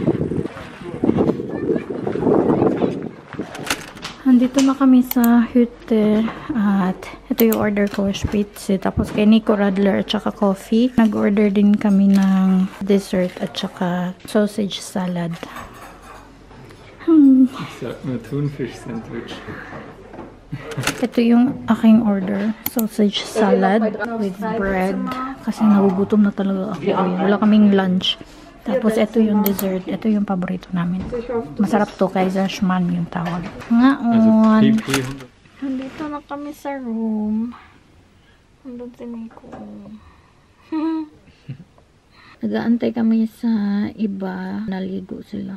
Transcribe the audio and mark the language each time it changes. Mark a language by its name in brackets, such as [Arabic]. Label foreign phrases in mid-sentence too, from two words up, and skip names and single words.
[Filipino] Andito na kami sa Hütte at ito yung order ko, spritz. Tapos kay Nico Radler at saka coffee. Nag-order din kami ng dessert at saka [English] sausage salad. [German] Ich sag nur Thunfisch Sandwich. [Filipino] Ito yung aking order. [English] Sausage salad with bread. [Filipino] Kasi nagugutom na talaga ako. Wala kaming lunch. Tapos ito yung dessert. Ito yung paborito namin. Masarap to. Kaiserschmarrn yung tawag. Ngaon. Nandito na kami sa room. Nandun si Nico. Nag-aantay kami sa iba. Naligo sila.